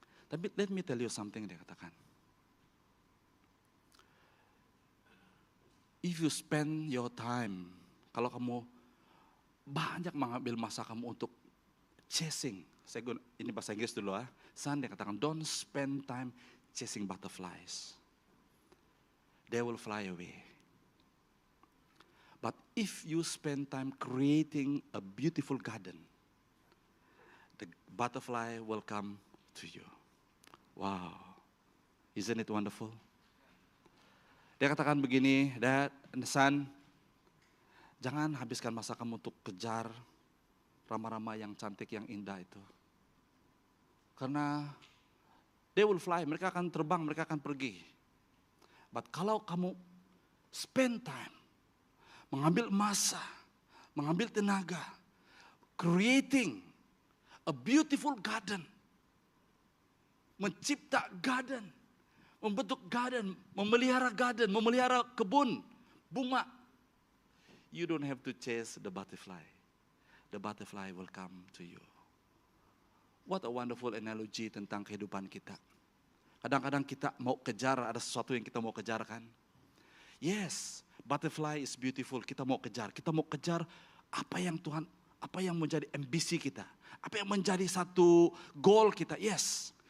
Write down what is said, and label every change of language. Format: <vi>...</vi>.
<ms>Tapi</ms> <en>let me tell you something,</en> <ms>dia katakan.</ms> <en>If you spend your time,</en> <ms>kalau kamu banyak mengambil masa kamu untuk chasing. Ini bahasa Inggris dulu ya. San dia katakan,</ms> <en>don't spend time chasing butterflies. They will fly away. But if you spend time creating a beautiful garden, the butterfly will come to you. Wow, isn't it wonderful?</en> <ms>Dia katakan begini,</ms> <en>Dad, Son,</en> <ms>jangan habiskan masa kamu untuk kejar rama-rama yang cantik, yang indah itu. Karena</ms> <en>they will fly,</en> <ms>mereka akan terbang, mereka akan pergi.</ms> <en>But</en> <ms>kalau kamu</ms> <en>spend time,</en> <ms>mengambil masa, mengambil tenaga,</ms> <en>creating a beautiful garden,</en> <ms>mencipta garden, membentuk garden, memelihara kebun, bunga.</ms> <en>You don't have to chase the butterfly. The butterfly will come to you. What a wonderful analogy</en> <ms>tentang kehidupan kita. Kadang-kadang kita mau kejar, ada sesuatu yang kita mau kejar kan.</ms> <en>Yes, butterfly is beautiful,</en> <ms>kita mau kejar apa yang Tuhan, apa yang menjadi ambisi kita, apa yang menjadi satu goal kita, yes.</ms>